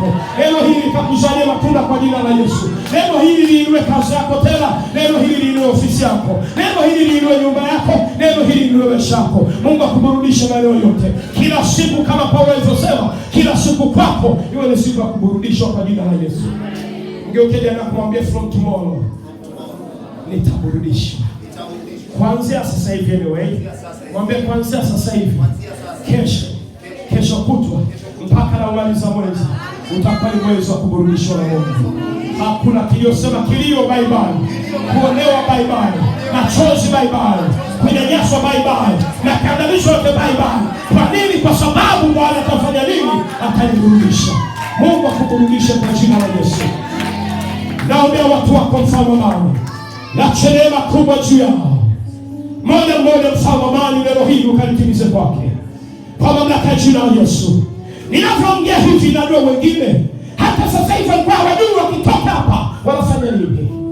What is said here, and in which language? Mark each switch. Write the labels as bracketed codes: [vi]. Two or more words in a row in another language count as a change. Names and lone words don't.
[sw] Neno hili likakuzalie matunda kwa jina la Yesu. Neno hili liinue kazi yako tena. Neno hili liinue ofisi yako. Neno hili liinue nyumba yako. Neno hili liinue maisha yako. Mungu akuburudishe maeneo yote. Kila siku kama Paulo alivyosema, kila siku kwako iwe ni siku ya kuburudishwa kwa jina la Yesu. Ungeukeja na kumwambia [en] from tomorrow [sw] nitaburudishwa. Kuanzia sasa hivi anyway. Mwambie kuanzia sasa hivi. Kesho kutwa mpaka na umaliza mwezi utakuwa ni mwezi wa kuburudishwa na Mungu. Hakuna kilio, sema kilio [en] bye bye. [sw] Kuonewa [en] bye bye. [sw] Machozi [en] bye bye. [sw] Kunyanyaswa [en] bye bye. [sw] Na kandamizwa yote [en] bye bye. [sw] Kwa nini? Kwa sababu Bwana atafanya nini? Ataniburudisha. Mungu akuburudishe kwa jina la Yesu. Naombea watu wako mfalme amani. Na neema kubwa juu yao. Moja mmoja mfalme amani, neno hili ukalitimize kwake. Kwa mamlaka ya jina la Yesu. Ninapoongea hivi najua wengine hata sasa hivi walikuwa hawajui wakitoka hapa wanafanya nini.